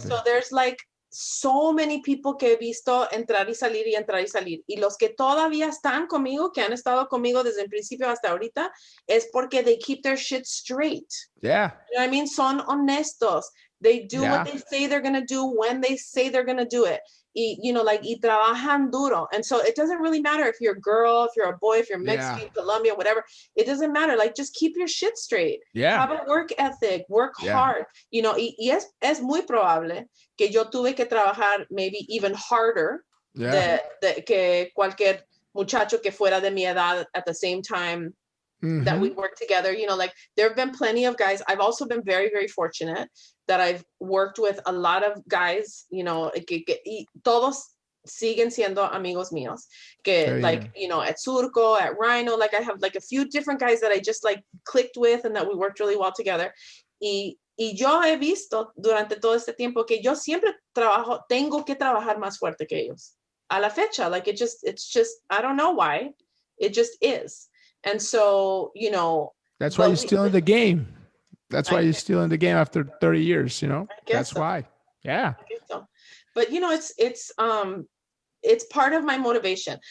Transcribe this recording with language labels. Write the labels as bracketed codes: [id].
[en] And so there's, like, so many people [es] que he visto entrar y salir [en] y entrar y salir. [es] Y los que todavía están conmigo, que han estado conmigo desde el principio hasta ahorita, es porque [en] they keep their shit straight. Yeah. You know what I mean? [es] Son honestos. [en] They do what they say they're going to do when they say they're going to do it. [es] Y, y trabajan duro. [en] And so it doesn't really matter if you're a girl, if you're a boy, if you're Mexican, Colombia, whatever. It doesn't matter. Like, just keep your shit straight. Yeah. Have a work ethic. Work hard. [es] Y es muy probable que yo tuve que trabajar [en] maybe even harder [es] que cualquier muchacho que fuera de mi edad [en] at the same time that we work together. Like, there have been plenty of guys. I've also been very, very fortunate that I've worked with a lot of guys, [es] y todos siguen siendo amigos míos, que [en] at Surco, at RHINO, like I have like a few different guys that I just like clicked with and that we worked really well together. [es] Y yo he visto durante todo este tiempo que yo siempre tengo que trabajar más fuerte que ellos. A la fecha, [en] like it's just, I don't know why, it just is. And so, that's why you're still in the game. That's why you're still in the game after 30 years, That's why. Yeah. I guess so. But it's part of my motivation.